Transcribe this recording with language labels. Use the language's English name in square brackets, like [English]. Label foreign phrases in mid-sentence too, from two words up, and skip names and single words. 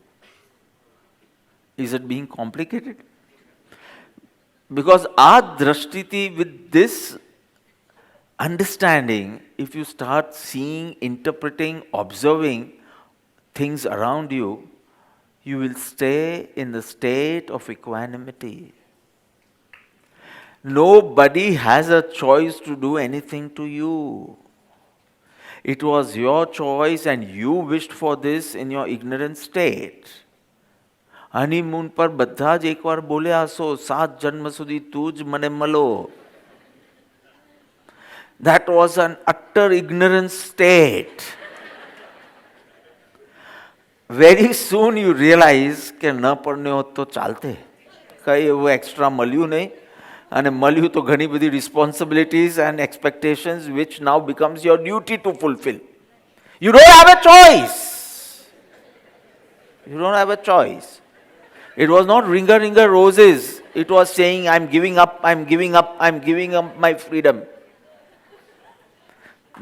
[English] Is it being complicated? Because our drashtiti, with this understanding, if you start seeing, interpreting, observing things around you, you will stay in the state of equanimity. Nobody has a choice to do anything to you. It was your choice and you wished for this in your ignorant state. [Gujarati] હનીમૂન પર બધા જ એકવાર બોલ્યા હશો, 7 જન્મ સુધી તું જ મને મળો. [English] That was an utter ignorant state. Very soon you realize [Gujarati] કે ન પરણ્યો હોત તો ચાલતે. કંઈ એવું એક્સ્ટ્રા મળ્યું નહીં. અને મળ્યું તો ઘણી બધી [English] responsibilities and expectations which now becomes your duty to fulfill. You don't have a choice. You don't have a choice. It was not ringer ringer roses. It was saying, I'm giving up, I'm giving up, I'm giving up my freedom.